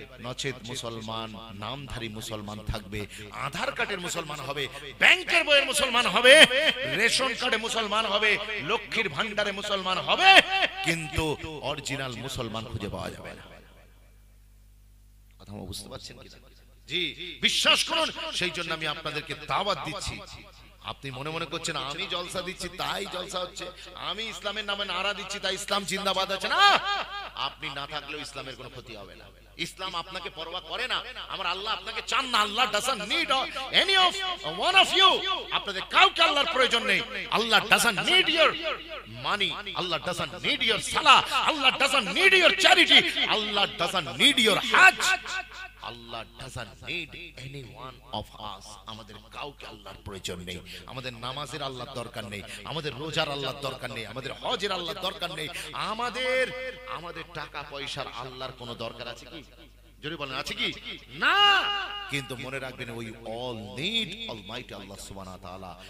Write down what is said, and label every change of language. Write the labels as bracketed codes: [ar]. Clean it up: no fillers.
[bn] নচেত মুসলমান নামধারী মুসলমান থাকবে, আধার কার্ডের মুসলমান হবে, ব্যাংকের বইয়ের মুসলমান হবে, রেশন কার্ডে মুসলমান হবে, লক্ষ্মীর ভান্ডারে মুসলমান হবে, কিন্তু অরিজিনাল মুসলমান খুঁজে পাওয়া যাবে না। কথা বুঝতে পারছেন কি? জি, বিশ্বাস করুন। সেই জন্য আমি আপনাদেরকে দাওয়াত দিচ্ছি। আপনি মনে মনে করছেন আমি জলসা দিচ্ছি তাই জলসা হচ্ছে, আমি ইসলামের নামে নারা দিচ্ছি তাই ইসলাম জিন্দাবাদ আছে না। আপনি না থাকলেও ইসলামের কোনো ক্ষতি হবে না। ইসলাম আপনাকে পরোয়া করে না। আমার আল্লাহ আপনাকে চান না। [en] Allah doesn't need any of one of you. আপনাদের কাউকে আল্লাহর প্রয়োজন নেই। Allah doesn't need your money. Allah doesn't need your salah. Allah doesn't need your charity. Allah doesn't need your hajj. Allah doesn't need any one of us. [bn] আমাদের কাউকে আল্লাহর প্রয়োজন নেই। আমাদের নামাজের আল্লাহর দরকার নেই, আমাদের রোজার আল্লাহর দরকার নেই, আমাদের হজের আল্লাহর দরকার নেই, আমাদের টাকা পয়সার আল্লাহর কোনো দরকার আছে কি? জোরে বলেন, আছে কি? না। কিন্তু মনে রাখবেন, ওই [en] all need almighty [bn] আল্লাহ সুবহানাহু ওয়া তাআলা।